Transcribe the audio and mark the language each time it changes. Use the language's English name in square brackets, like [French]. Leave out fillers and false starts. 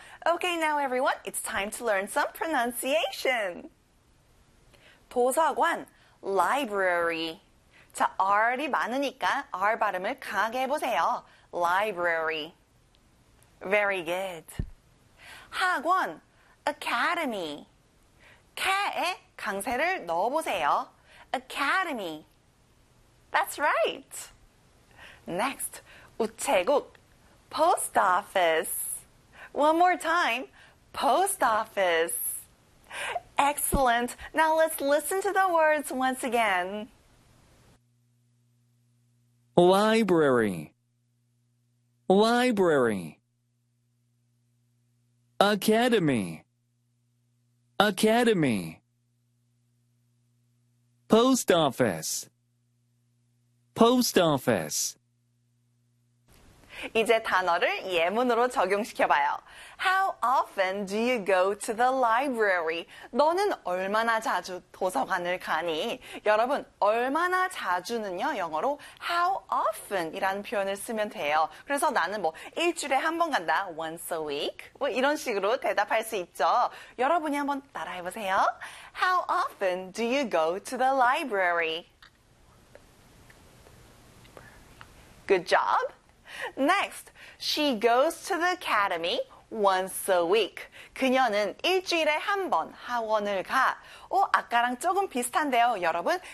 [English] Okay, now everyone, it's time to learn some pronunciation. [Korean] 도서관, library. 자, R이 많으니까 R 발음을 강하게 해보세요. [English] Library. Very good. 학원, academy. [Korean] 캐에 강세를 넣어보세요. [English] Academy. That's right. Next, 우체국. Post office. One more time. Post office. Excellent. Now let's listen to the words once again. Library, library. Academy, academy. Post office, post office. [Korean] 이제 단어를 예문으로 적용시켜봐요. [English] How often do you go to the library? [Korean] 너는 얼마나 자주 도서관을 가니? 여러분, 얼마나 자주는요, 영어로 [English] how often [Korean] 이라는 표현을 쓰면 돼요. 그래서 나는 뭐 일주일에 한번 간다, [English] once a week. [Korean] 뭐 이런 식으로 대답할 수 있죠. 여러분이 한번 따라해보세요. [English] How often do you go to the library? Good job. Next, she goes to the academy once a week. [Korean] 그녀는 일주일에 한번 학원을 가. 오, 아까랑 조금 비슷한데요, 여러분.